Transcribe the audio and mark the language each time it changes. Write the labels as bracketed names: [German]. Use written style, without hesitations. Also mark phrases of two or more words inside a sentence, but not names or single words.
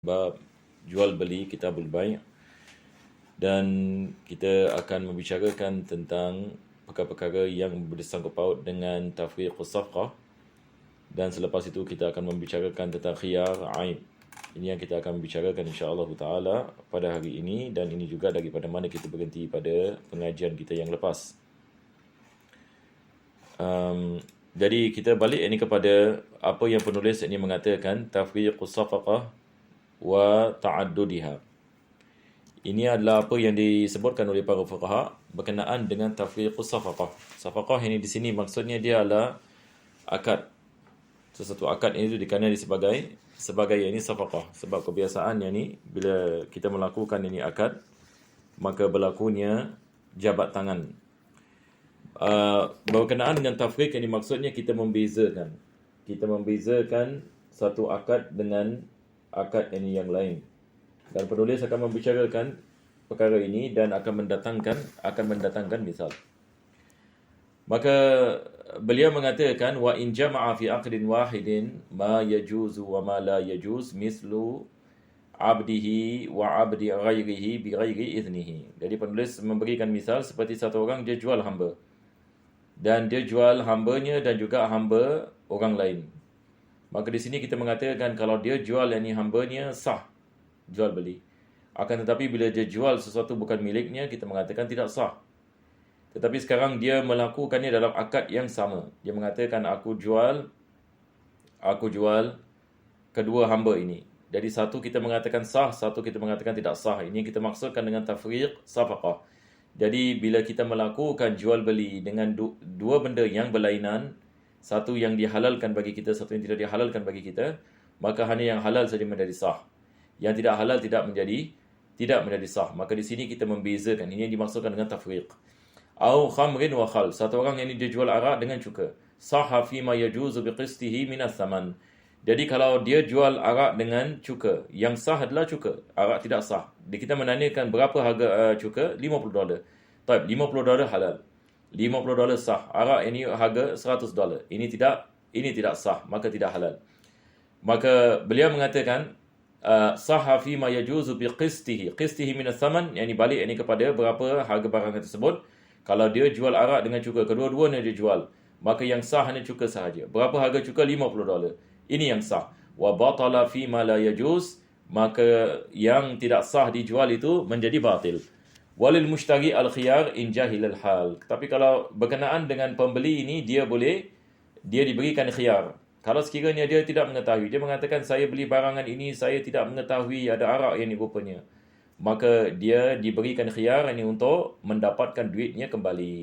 [Malay] bab jual beli [Arabic] كتاب البيع', [Malay] dan kita akan membicarakan tentang perkara-perkara yang bersangkut paut dengan [Arabic] تفريق الصفقة, [Malay] dan selepas itu kita akan membicarakan tentang [Arabic] خيار العيب. [Malay] Ini yang kita akan bicarakan [Arabic] إن شاء الله تعالى [Malay] pada hari ini, dan ini juga daripada mana kita berhenti pada pengajian kita yang lepas. Jadi kita balik ini kepada apa yang penulis ini mengatakan, [Arabic] تفريق الصفقة وتعددها. [Malay] Ini adalah apa yang disebutkan oleh para fuqaha berkenaan dengan [Arabic] تفريق الصفقة. [Malay] Safaqah ini di sini maksudnya dia adalah akad. Sesuatu akad ini dikenali sebagai ini safaqah, sebab kebiasaannya ni bila kita melakukan ini akad, maka berlakunya jabat tangan. Berkenaan dengan tafriq ini maksudnya kita membezakan satu akad dengan akad ini yang lain. Dan penulis akan membicarakan perkara ini dan akan mendatangkan misal. Maka beliau mengatakan, [Arabic] وإن جمع في عقد واحد ما يجوز وما لا يجوز مثل عبده وعبد غيره بغير إذنه. [Malay] Jadi penulis memberikan misal seperti satu orang dia jual hamba, dan dia jual hambanya dan juga hamba orang lain. Maka di sini kita mengatakan kalau dia jual yang hambanya sah jual beli. Akan tetapi bila dia jual sesuatu bukan miliknya, kita mengatakan tidak sah. Tetapi sekarang dia melakukannya dalam akad yang sama. Dia mengatakan aku jual kedua hamba ini. Jadi satu kita mengatakan sah, satu kita mengatakan tidak sah. Ini kita maksudkan dengan [Arabic] تفريق صفقة. [Malay] Jadi bila kita melakukan jual beli dengan dua benda yang berlainan, satu yang dihalalkan bagi kita, satu yang tidak dihalalkan bagi kita, maka hanya yang halal saja menjadi sah. Yang tidak halal tidak menjadi sah. Maka di sini kita membezakan. Ini yang dimaksudkan dengan tafriq. [Arabic] أو خمر وخل. [Malay] Satu orang yang dia jual arak dengan cuka. [Arabic] صح فيما يجوز بقسطه من الثمن. [Malay] Jadi kalau dia jual arak dengan cuka, yang sah adalah cuka. Arak tidak sah. Kita menanyakan berapa harga cuka? $50. Baik, $50 halal. $50 sah. Arak ini harga $100. Ini tidak sah, maka tidak halal. Maka beliau mengatakan [Arabic] صح فيما يجوز بقسطه. قسطه من الثمن, [Malay] yang balik ini kepada berapa harga barang tersebut. Kalau dia jual arak dengan cuka, kedua-duanya dia jual, maka yang sah hanya cuka sahaja. Berapa harga cuka? $50. Ini yang sah. [Arabic] وبطل فيما لا يجوز, [Malay] maka yang tidak sah dijual itu menjadi batil. [Arabic] وللمشتري الخيار إن جهل الحال. [Malay] Tapi kalau berkenaan dengan pembeli ini, dia diberikan khiyar. Kalau sekiranya dia tidak mengetahui, dia mengatakan saya beli barangan ini, saya tidak mengetahui ada arak yang ini rupanya, maka dia diberikan khiyar ini untuk mendapatkan duitnya kembali.